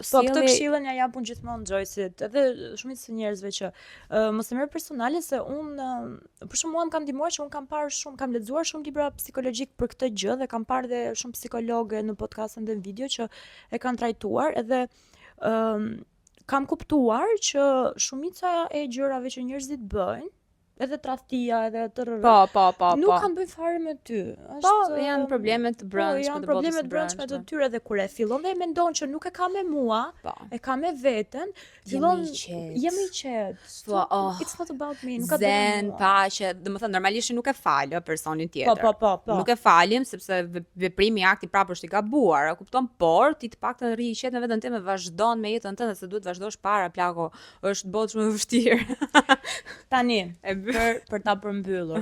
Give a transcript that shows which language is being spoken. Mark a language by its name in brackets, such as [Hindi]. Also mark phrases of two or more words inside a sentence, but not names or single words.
[Albanian] Po këtë këshillën ja japun gjithmonë Joyce-it, edhe shumica e njerëzve që mos e merr personale se për shembull mua më kanë ndihmuar që un kam lexuar shumë libra psikologjik për këtë gjë dhe kam parë dhe shumë psikologe në podcast dhe në video që e kanë trajtuar edhe kam kuptuar që shumica e gjërave që njerëzit bëjnë edhe tradhtia edhe Po. Nuk kanë bëj fare me ty. Janë probleme të brendshme të probleme të brendshme të tyre dhe kur e fillon dhe e mendon që nuk e ka me mua, e ka me veten, fillon jam i qetë. [English] It's not about me, [Albanian] nuk ka bërë. Zen, paqe, domethënë normalisht nuk e fal personin tjetër. Po. Nuk e falim sepse veprimi i akti prapë është i gabuar, e kupton, por ti të paktën rri i qetë në veten tënde, vazhdon me jetën tënde se duhet vazhdosh para plako, është botë shumë e vështirë. Tani për ta përmbyllur.